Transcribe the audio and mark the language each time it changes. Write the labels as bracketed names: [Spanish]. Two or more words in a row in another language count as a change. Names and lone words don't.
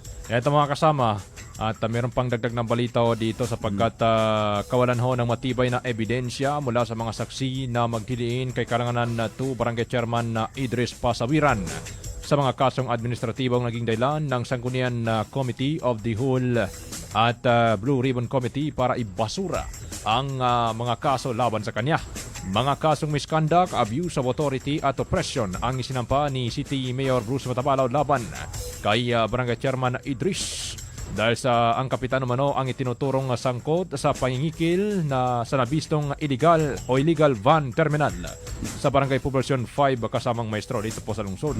[Filipino] Ito mga kasama, at meron pang dagdag ng balita dito sapagkat kawalan ho ng matibay na ebidensya mula sa mga saksi na magdidiin kay Karanganan 2 Barangay Chairman Idris Pasawiran sa mga kasong administratibong naging dahilan ng Sangguniang Committee of the Whole at Blue Ribbon Committee para ibasura ang mga kaso laban sa kanya. Mga kasong misconduct, [English] abuse of authority [Filipino] at oppression ang isinampa ni City Mayor Bruce Matabalaw laban kay Barangay Chairman Idris dahil sa ang kapitan umano ang itinuturong sangkot sa pangingikil na sa nabistong [English] illegal van terminal [Filipino] sa Barangay Poblacion 5 kasamang maestro dito po sa lungsod.